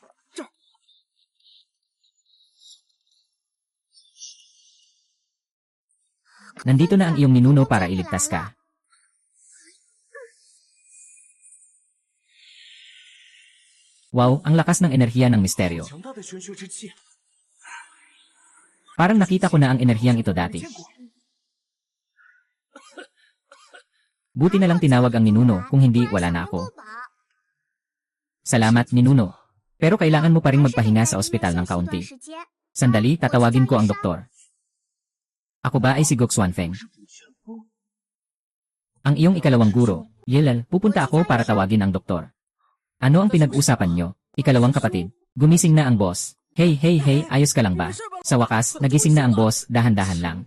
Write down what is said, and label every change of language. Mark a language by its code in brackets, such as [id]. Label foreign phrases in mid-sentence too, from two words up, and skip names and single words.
[tl] Nandito na ang iyong ninuno para iligtas ka. Wow, ang lakas ng enerhiya ng misteryo. [zh] 强大的玄学之气， [tl] Parang nakita ko na ang enerhiyang ito dati. Buti na lang tinawag ang ninuno, kung hindi, wala na [zh] 不 [tl] ako. [zh] 饱， [tl] Salamat, ninuno. Pero kailangan mo pa rin magpahinga sa ospital ng [zh] 休息一段 [tl] kaunti. [zh] 时间。 [tl] Sandali, tatawagin ko ang doktor. Ako ba ay si Gok Xuanfeng? Ang iyong ikalawang guro. Yelal, pupunta ako para tawagin ang doktor. Ano ang pinag-usapan nyo? Ikalawang kapatid. Gumising na ang boss. Hey, hey, hey, ayos ka lang ba? Sa wakas, nagising na ang boss, dahan-dahan lang.